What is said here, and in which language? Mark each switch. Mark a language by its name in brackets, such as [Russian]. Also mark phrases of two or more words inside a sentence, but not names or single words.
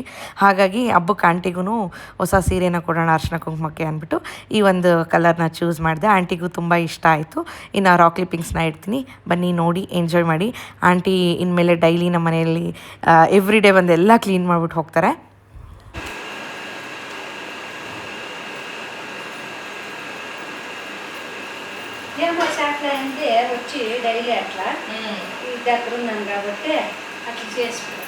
[Kannada] ಹಾಗಾಗಿ ಹಬ್ಬಕ್ಕೆ ಆಂಟಿಗೂ ಹೊಸ ಸೀರೆನ ಕೊಡೋಣ ಅರ್ಶಿನ ಕುಂಕುಮಕ್ಕೆ ಅಂದ್ಬಿಟ್ಟು ಈ ಒಂದು ಕಲರ್ನ ಚೂಸ್ ಮಾಡಿದೆ. ಆಂಟಿಗೂ ತುಂಬ ಇಷ್ಟ ಆಯಿತು. ಇನ್ನು ರಾಕ್ ಕ್ಲಿಪ್ಪಿಂಗ್ಸ್ನ ಇಡ್ತೀನಿ, ಬನ್ನಿ ನೋಡಿ ಎಂಜಾಯ್ ಮಾಡಿ. ಆಂಟಿ ಇನ್ಮೇಲೆ ಡೈಲಿ ನಮ್ಮ ಮನೆಯಲ್ಲಿ [English] every day [Kannada] ಬಂದು ಎಲ್ಲ ಕ್ಲೀನ್ ಮಾಡಿಬಿಟ್ಟು ಹೋಗ್ತಾರೆ. [Telugu] వచ్చి డైలీ అట్లా ఈ దగ్గర ఉన్నాను కాబట్టి అట్లా చేసుకుంటాను.